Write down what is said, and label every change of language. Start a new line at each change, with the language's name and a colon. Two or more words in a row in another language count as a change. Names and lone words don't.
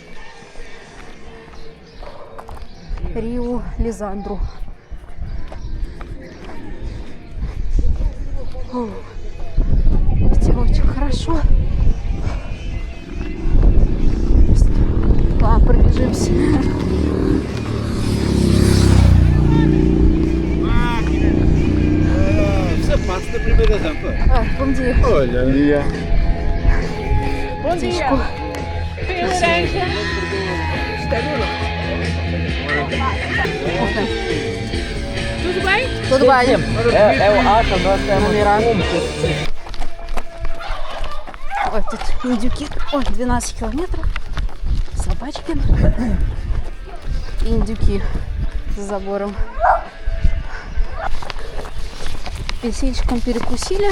Russian: Риу Лизандру. Очень хорошо. Ладно, пробежимся.
Portuguese: Você passa da primeira etapa. Bom dia. Olha, Bom dia. Tudo bem? Tudo bem. Eu acho que nós temos
Russian: Номера. Ой, тут индюки. Ой, 12 километров. Собачки. Индюки за забором. Апельсинчиком перекусили.